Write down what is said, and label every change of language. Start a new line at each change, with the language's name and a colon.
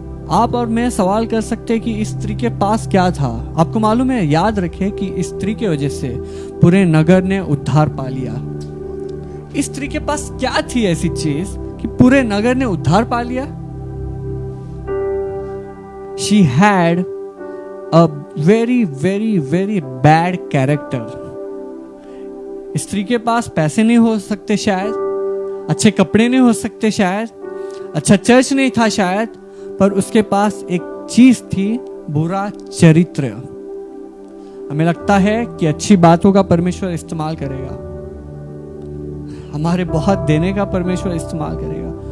Hindi: आप और मैं सवाल कर सकते हैं कि इस स्त्री के पास क्या था. आपको मालूम है, याद रखें कि इस स्त्री की वजह से पूरे नगर ने उद्धार पा लिया. इस स्त्री के पास क्या थी ऐसी चीज कि पूरे नगर ने उद्धार पा लिया?
English: She had a very very very bad character.
Hindi: स्त्री के पास पैसे नहीं हो सकते शायद, अच्छे कपड़े नहीं हो सकते शायद, अच्छा चर्च नहीं था शायद, पर उसके पास एक चीज थी, बुरा चरित्र. हमें लगता है कि अच्छी बातों का परमेश्वर इस्तेमाल करेगा, हमारे बहुत देने का परमेश्वर इस्तेमाल करेगा.